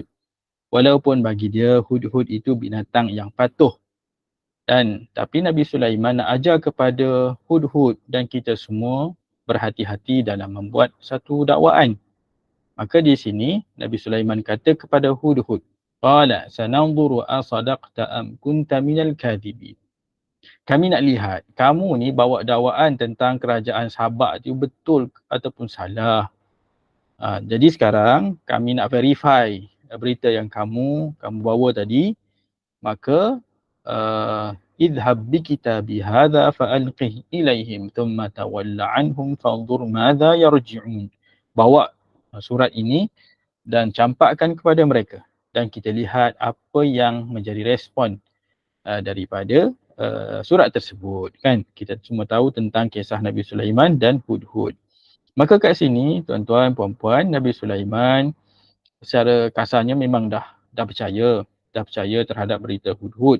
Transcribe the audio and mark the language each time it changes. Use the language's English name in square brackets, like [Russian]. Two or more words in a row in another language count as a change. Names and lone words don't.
[Malay] Walaupun bagi dia hudhud itu binatang yang patuh. Tapi Nabi Sulaiman nak ajar kepada hudhud dan kita semua berhati-hati dalam membuat satu dakwaan. Maka di sini Nabi Sulaiman kata kepada hudhud, [Arabic] قال سننظر أصدقت أم كنت من الكاذبين. [Malay] Kami nak lihat kamu ni bawa dakwaan tentang kerajaan Sabak tu betul ataupun salah. Jadi sekarang kami nak verify berita yang kamu bawa tadi. [Arabic] Maka اذهب بكتابي هذا فألقه إليهم ثم تول عنهم فانظر ماذا يرجعون. [Malay] Bawa surat ini dan campakkan kepada mereka dan kita lihat apa yang menjadi respon daripada surat tersebut, kan. Kita semua tahu tentang kisah Nabi Sulaiman dan hudhud. Maka kat sini tuan-tuan puan-puan, Nabi Sulaiman secara kasarnya memang dah percaya terhadap berita hudhud.